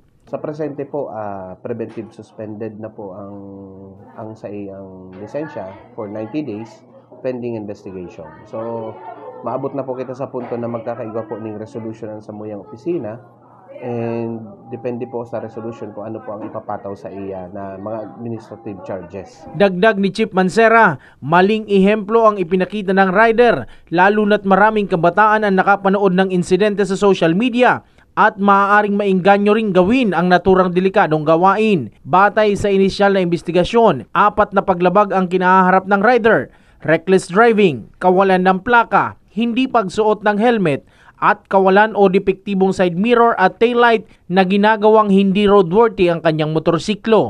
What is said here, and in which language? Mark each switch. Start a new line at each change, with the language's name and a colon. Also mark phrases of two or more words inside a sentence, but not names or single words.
Bikol: Sa presente po,
English: preventive suspended
Bikol: na po ang sa iyang lisensya
English: for 90 days pending investigation.
Bikol: So, maabot na po kita sa punto na magkakaigwa po ng resolution sa muyang opisina And depende po sa resolution kung ano po ang ipapataw sa iya na mga
English: administrative charges.
Filipino: Dagdag ni Chief Mancera, maling ehemplo ang ipinakita ng rider, lalo na't maraming kabataan ang nakapanood ng insidente sa
English: social media
Filipino: at maaaring maingganyo ring gawin ang naturang delikadong gawain. Batay sa inisyal na investigasyon, 4 na paglabag ang kinaharap ng rider:
English: reckless driving,
Filipino: kawalan ng plaka, hindi pagsuot ng helmet, at kawalan o depektibong
English: side mirror
Filipino: at taillight na ginagawang hindi roadworthy ang kanyang motorsiklo.